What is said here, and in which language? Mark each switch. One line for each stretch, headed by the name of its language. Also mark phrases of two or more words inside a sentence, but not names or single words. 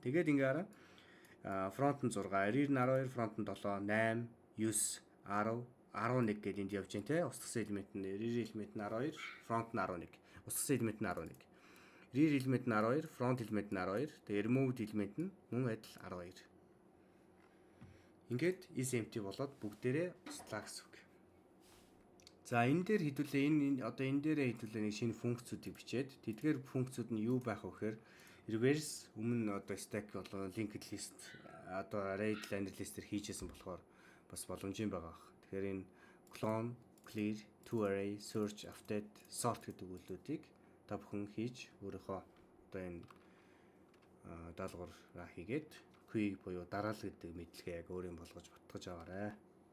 Mongolian: Тэгээд ингээ хараа front нь 6, rear нь 12, front нь 7, 8, 9, 10, 11 гэдэг энд явж байна те. Устгасан элемент нь
English: rear element
Mongolian: нь 12, front нь 11. Устгасан элемент нь 11.
English: Rear element
Mongolian: нь 12,
English: front element
Mongolian: нь 12. Тэгээд
English: removed element
Mongolian: нь мөн адил 12. Ингээд
English: is empty
Mongolian: болоод бүгдээрээ устлаа гэсэн үг. За энэ дээр хэдүүлээ энэ одоо энэ дээрээ хэдүүлээ нэг шинэ функцүүдийг бичээд тэдгээр функцүүд нь юу байх вэ гэхээр reverse өмнө одоо stack болон
English: linked list
Mongolian: одоо
English: array liner list-
Mongolian: ээр хийжсэн болохоор бас боломжийн байгаа. Тэгэхээр энэ
English: clone, clear, to array, search, update, sort
Mongolian: гэдэг үйлдэлүүдийг та бүхэн хийж өөрийнхөө одоо энэ даалгавраа хийгээд queue буюу дараалал гэдэг мэдлэгээ яг өөрийн болгож батгаж аваарай.